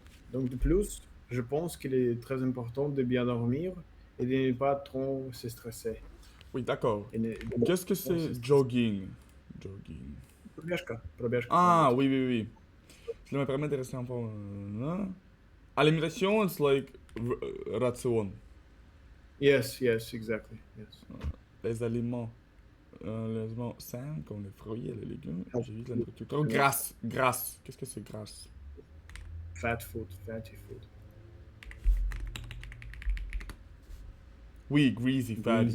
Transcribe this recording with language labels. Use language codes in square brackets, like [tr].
[fr] Donc, de plus, je pense qu'il est très important de bien dormir et de ne pas trop se stresser. Oui, d'accord. Et de ne Qu'est-ce que se stresser. [en] jogging? Jogging. [ru] Пробежка Ah, по-английски. [fr] oui, oui, oui. Ça me permet de rester un peu. [en] Alimentation, it's like ration. Yes, yes, exactly. Yes. [fr] Les aliments. Les aliments sains, comme les fruits et les légumes. [en] Healthy [fr] J'évite la [en] food, [fr] nourriture trop [en] you know, [fr] grasse. Grasse. Qu'est-ce que c'est grasse? [en] fat food, fatty food. Oui, greasy, fatty.